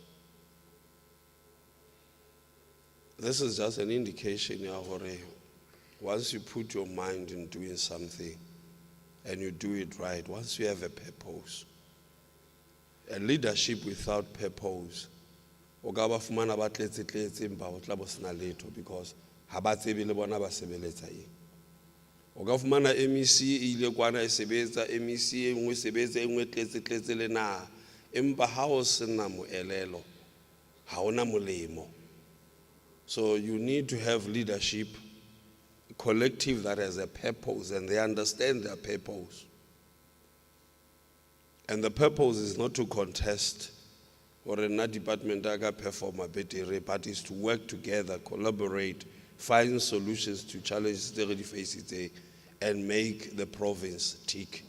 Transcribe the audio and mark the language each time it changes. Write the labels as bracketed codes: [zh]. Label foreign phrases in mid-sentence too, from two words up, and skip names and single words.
[en] This is just an indication, Yahore, once you put your mind in doing something and you do it right, once you have a purpose, a leadership without purpose, [st] because habatsebe le bona ba sebeletsa eng. O ka fumana MEC ile kwana e sebetsa, MEC e nngwe sebetsa e nngwe tletse le naha, empa ha o sena moelelo ha ona molemo. [en] So you need to have leadership, a collective that has a purpose, and they understand their purpose. And the purpose is not to contest or a department that perform a better, but is to work together, collaborate, find solutions to challenges that we face today, and make the province tick.